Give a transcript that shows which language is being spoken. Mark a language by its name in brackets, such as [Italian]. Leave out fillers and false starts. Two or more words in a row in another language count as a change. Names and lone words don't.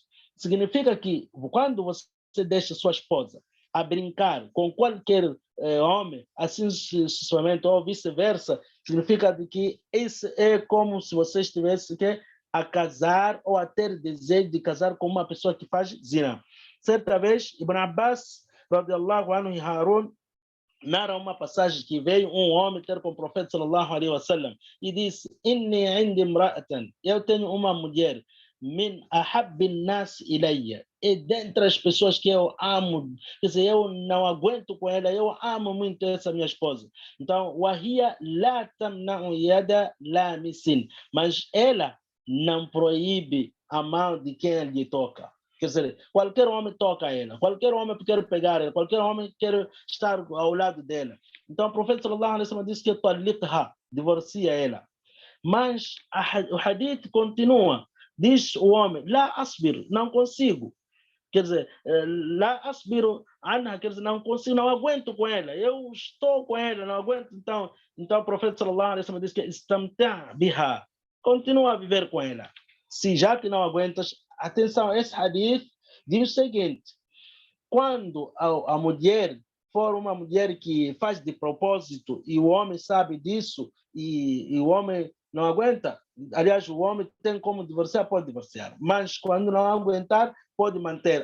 [Portuguese] Significa que quando você deixa sua esposa a brincar com qualquer homem, assim sucessivamente, ou vice-versa, significa que isso é como se você estivesse a casar ou a ter desejo de casar com uma pessoa que faz zina. Certa vez, Ibn Abbas, [Arabic] رضي الله عنه, [Portuguese] e Harun, narra uma passagem que veio um homem ter com o profeta [Arabic] صلى الله عليه وسلم [Portuguese] e disse: [Arabic] "إن عندي امرأة", [Portuguese] eu tenho uma mulher, [Arabic] من أحب الناس إلي, [Portuguese] e dentre as pessoas que eu amo, quer dizer, eu não aguento com ela, eu amo muito essa minha esposa. Então, [Arabic] وهي لا تمنع يد لامس, [Portuguese] mas ela não proíbe a mão de quem lhe toca. Quer dizer, qualquer homem toca ela, qualquer homem quer pegar ela, qualquer homem quer estar ao lado dela. Então, o profeta [Arabic] صلى الله عليه وسلم [Portuguese] disse que taliqha, divorcia ela. Mas o hadith continua. Diz o homem: [Arabic] "لا أصبر", [Portuguese] não consigo. Quer dizer, [Arabic] "لا أصبر عنها", [Portuguese] quer dizer, não consigo, não aguento com ela. Eu estou com ela, não aguento. Então o profeta [Arabic] صلى الله عليه وسلم [Portuguese] diz que [Arabic] استمتع بها, [Portuguese] continua a viver com ela. Se já que não aguentas, atenção, esse hadith diz o seguinte: quando a mulher for uma mulher que faz de propósito e o homem sabe disso e o homem não aguenta, aliás, o homem tem como divorciar, pode divorciar, mas quando não aguentar, pode manter.